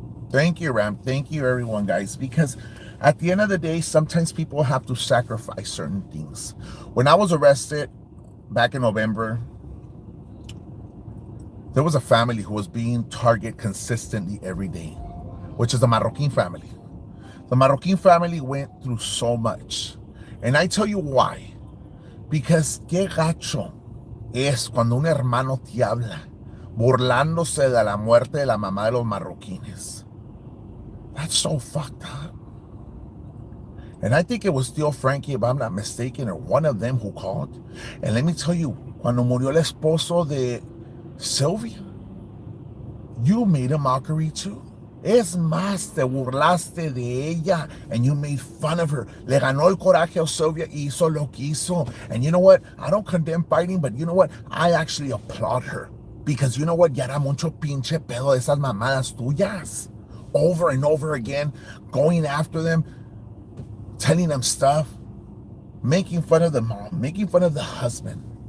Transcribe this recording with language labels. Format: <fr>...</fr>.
<en>Thank you, Ram. Thank you, everyone, guys, because at the end of the day, sometimes people have to sacrifice certain things. When I was arrested back in November, there was a family who was being targeted consistently every day, which is the Marroquin family. The Marroquin family went through so much. And I tell you why. Because</en> <es>qué gacho es cuando un hermano te habla burlándose de la muerte de la mamá de los marroquines.</es> <en>That's so fucked up. And I think it was still Frankie, if I'm not mistaken, or one of them who called. And let me tell you,</en> <es>cuando murió el esposo de Sylvia,</es> <en>you made a mockery too.</en> <es>Es más, te burlaste de ella</es> <en>and you made fun of her.</en> <es>Le ganó el coraje a Sylvia y hizo lo que hizo.</es> <en>And you know what? I don't condemn fighting, but you know what? I actually applaud her. Because you know what?</en> <es>Ya era mucho pinche pedo de esas mamadas tuyas.</es> <en>Over and over again, going after them, telling them stuff, making fun of the mom, making fun of the husband.</en>